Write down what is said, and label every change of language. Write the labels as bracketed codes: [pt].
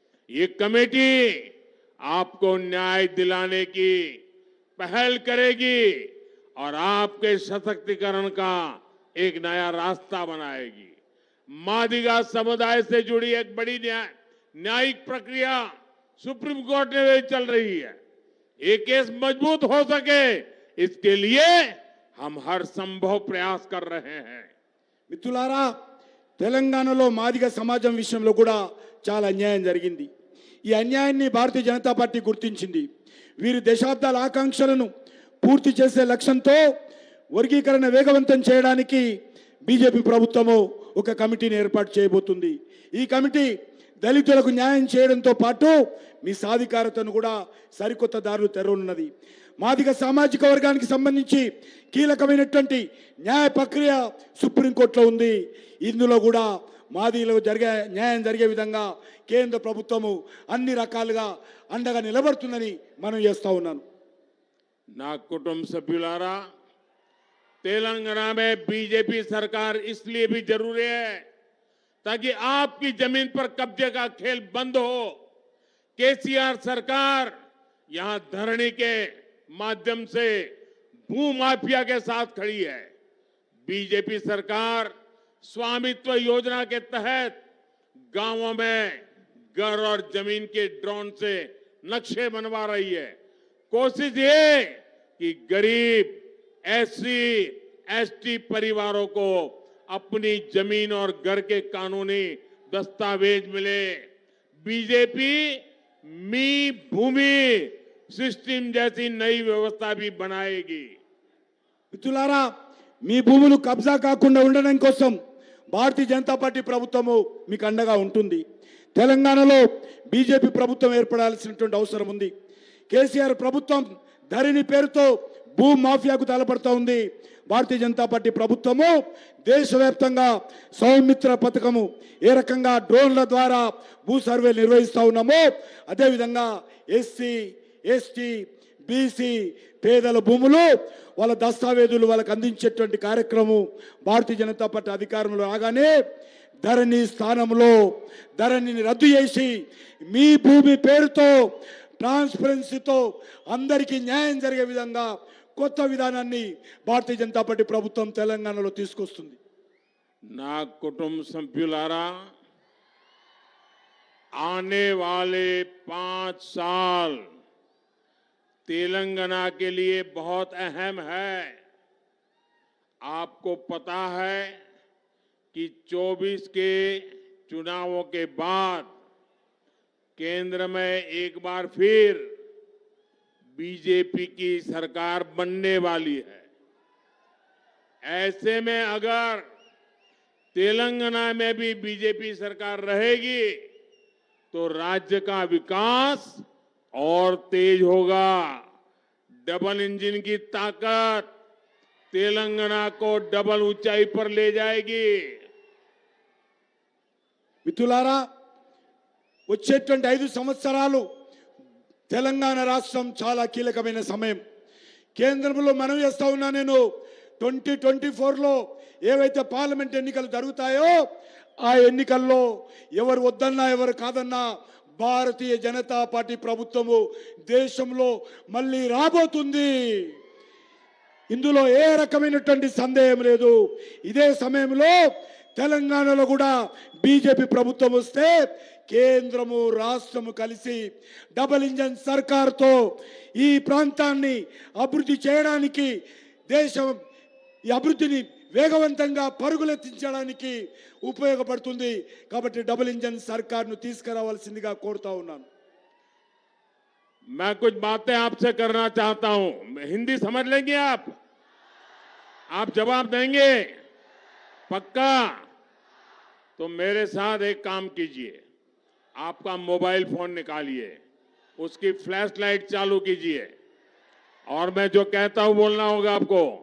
[hi] ये कमेटी आपको न्याय दिलाने की पहल करेगी और आपके सशक्तिकरण का एक नया रास्ता बनाएगी. मादिगा समुदाय से जुड़ी एक बड़ी न्यायिक प्रक्रिया सुप्रीम कोर्ट में चल रही है. ये केस मजबूत हो सके इसके लिए हम हर संभव प्रयास कर रहे हैं. [te] మిత్రులారా, తెలంగాణలో మాదిగ సమాజం విషయంలో కూడా చాలా అన్యాయం జరిగింది. ఈ అన్యాయాన్ని భారతీయ జనతా పార్టీ గుర్తించింది. వీరి దశాబ్దాల ఆకాంక్షలను పూర్తి చేసే లక్ష్యంతో వర్గీకరణ వేగవంతం చేయడానికి బీజేపీ ప్రభుత్వము ఒక కమిటీని ఏర్పాటు చేయబోతుంది. ఈ కమిటీ దళితులకు న్యాయం చేయడంతో పాటు మీ సాధికారతను కూడా సరికొత్త దారులు తెరవనున్నది. మాదిగ సామాజిక వర్గానికి సంబంధించి కీలకమైనటువంటి న్యాయ ప్రక్రియ సుప్రీంకోర్టులో ఉంది. ఇందులో కూడా మాదిగలకు న్యాయం జరిగే విధంగా కేంద్ర ప్రభుత్వము అన్ని రకాలుగా అండగా నిలబడుతుందని మనం చేస్తా ఉన్నాను. ना कुटुंब सभ्युलारा, [hi] तेलंगाना में बीजेपी सरकार इसलिए भी जरूरी है ताकि आपकी जमीन पर कब्जे का खेल बंद हो. केसीआर सरकार यहां धरनी के माध्यम से भूमाफिया के साथ खड़ी है। बीजेपी सरकार स्वामित्व योजना के तहत गांवों में घर और जमीन के ड्रोन से नक्शे बनवा रही है। कोशिश ये कि गरीब एससी एसटी परिवारों को अपनी जमीन और घर के कानूनी दस्तावेज मिले। बीजेपी मी भूमि सिस्टम जैसी नई व्यवस्था भी बनाएगी। [te] మిత్రులారా, మీ భూములు కబ్జా కాకుండా ఉండడం కోసం భారతీయ జనతా పార్టీ ప్రభుత్వము మీకు అండగా ఉంటుంది. తెలంగాణలో బీజేపీ ప్రభుత్వం ఏర్పడాల్సినటువంటి అవసరం ఉంది. కేసీఆర్ ప్రభుత్వం ధరణి పేరుతో భూ మాఫియాకు తలపడుతూ ఉంది. భారతీయ జనతా పార్టీ ప్రభుత్వము దేశవ్యాప్తంగా సౌమిత్ర పథకము ఏ రకంగా డ్రోన్ల ద్వారా భూ సర్వే నిర్వహిస్తూ ఉన్నామో అదేవిధంగా ఎస్సీ ఎస్టీ బీసీ పేదల భూములు వాళ్ళ దస్తావేజులు వాళ్ళకు అందించేటువంటి కార్యక్రమం భారతీయ జనతా పార్టీ అధికారంలో రాగానే ధరణి స్థానంలో ధరణిని రద్దు చేసి మీ భూమి పేరుతో ట్రాన్స్పరెన్సీతో అందరికీ న్యాయం జరిగే విధంగా కొత్త విధానాన్ని భారతీయ జనతా పార్టీ ప్రభుత్వం తెలంగాణలో తీసుకొస్తుంది. ना कुटुंब सभ्युलारा, [hi] आने वाले 5 साल तेलंगाना के लिए बहुत अहम है। आपको पता है कि 24 के चुनावों के बाद केंद्र में एक बार फिर बीजेपी की सरकार बनने वाली है। ऐसे में अगर तेलंगाना में भी बीजेपी सरकार रहेगी तो राज्य का विकास और तेज होगा। डबल इंजन की ताकत तेलंगाना को डबल ऊंचाई पर ले जाएगी। [te] మిత్రులారా, వచ్చేటువంటి 5 సంవత్సరాలు తెలంగాణ రాష్ట్రం చాలా కీలకమైన సమయం. కేంద్రంలో మనం చేస్తా ఉన్నా నేను 2024లో ఏవైతే పార్లమెంట్ ఎన్నికలు జరుగుతాయో ఆ ఎన్నికల్లో ఎవరు వద్దన్నా ఎవరు కాదన్నా భారతీయ జనతా పార్టీ ప్రభుత్వము దేశంలో మళ్ళీ రాబోతుంది. ఇందులో ఏ రకమైనటువంటి సందేహం లేదు. ఇదే సమయంలో తెలంగాణలో కూడా బీజేపీ ప్రభుత్వం వస్తే కేంద్రము రాష్ట్రము కలిసి డబుల్ ఇంజన్ సర్కార్తో ఈ ప్రాంతాన్ని అభివృద్ధి చేయడానికి దేశం ఈ అభివృద్ధిని వేగవంతంగా పరుగులెత్తించడానికి ఉపయోగపడుతుంది. కాబట్టి డబుల్ ఇంజన్ సర్కార్ను తీసుకురావాల్సిందిగా కోరుతా ఉన్నాను. [hi] मैं कुछ बातें आपसे करना चाहता हूं। हिंदी समझ लेंगे आप जवाब देंगे पक्का? तो मेरे साथ एक काम कीजिए, आपका मोबाइल फोन निकालिए, उसकी फ्लैश लाइट चालू कीजिए और मैं जो कहता हूं बोलना होगा आपको।